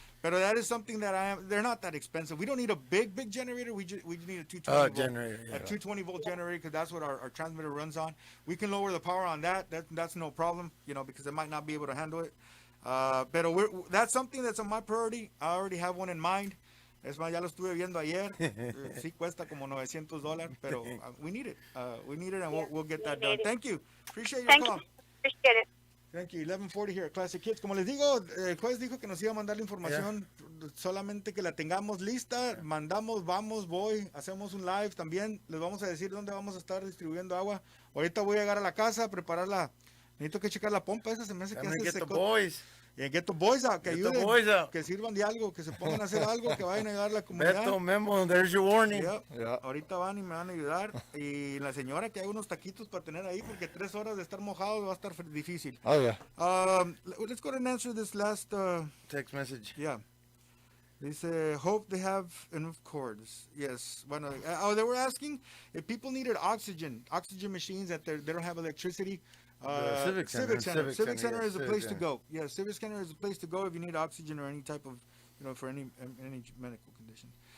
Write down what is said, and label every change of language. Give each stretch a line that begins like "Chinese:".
English: But that is something that they're not that expensive. We don't need a big generator. We just need a 220 volt generator. A 220 volt generator, because that's what our transmitter runs on. We can lower the power on that. That's no problem, because it might not be able to handle it. But that's something that's on my priority. I already have one in mind.
Spanish: Es más, ya lo estuve viendo ayer. Sí cuesta como $900, pero
English: we need it. We need it, and we'll get that done. Thank you. Appreciate your call. Appreciate it. Thank you. 11:40 here at Classic Kids.
Spanish: Como les digo, el juez dijo que nos iba a mandar la información, solamente que la tengamos lista. Mandamos, voy, hacemos un live también. Les vamos a decir dónde vamos a estar distribuyendo agua. Ahorita voy a llegar a la casa a prepararla. Necesito que checar la pompa esa, se me hace que hace seco. Y
English: get the boys out,
Spanish: que ayuden, que sirvan de algo, que se pongan a hacer algo, que vayan a ayudar a la comunidad.
English: Beto, Memo, there's your warning.
Spanish: Ahorita van y me van a ayudar. Y la señora que haga unos taquitos para tener ahí, porque 3 horas de estar mojados va a estar difícil.
English: Oh, yeah. Let's go ahead and answer this last text message. Yeah. Dice, hope they have enough cords. Yes. Bueno, they were asking if people needed oxygen machines, that they don't have electricity. Civic Center is a place to go. Yeah, Civic Center is a place to go if you need oxygen or any type of, for any medical condition.